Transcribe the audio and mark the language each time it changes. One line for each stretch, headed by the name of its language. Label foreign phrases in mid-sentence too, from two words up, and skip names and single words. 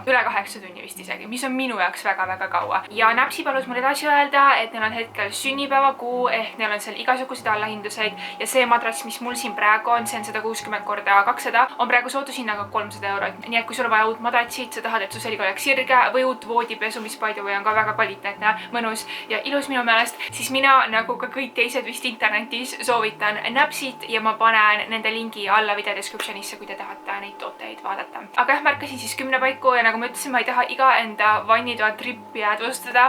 Estonian: Üle 8 tunni vist isegi, mis on minu jaoks väga-väga kaua. Ja Näpsi palus mul edasi öelda, et neil on hetkel sünnipäevakuu ehk neil on seal igasuguseid allahinduseid ja see madrats, mis mul siin praegu on, see on 160x200, on praegu soodushinnaga 300 €. Nii et kui sul on vaja uut madratsit, sa tahad, et su selg oleks sirge või uut voodipesu, mis
English: by the way
Estonian: on ka väga kvaliteetne, mõnus ja ilus minu meelest, siis mina nagu ka kõik teised vist internetis soovitan Näpsit ja ma panen nende lingi alla
English: video descriptionisse,
Estonian: kui te tahate neid tooteid vaadata. Aga jah, märkasin siis 10 paiku ja nagu ma ütlesin, ma ei taha iga enda vannitoa trippi jäädvustada.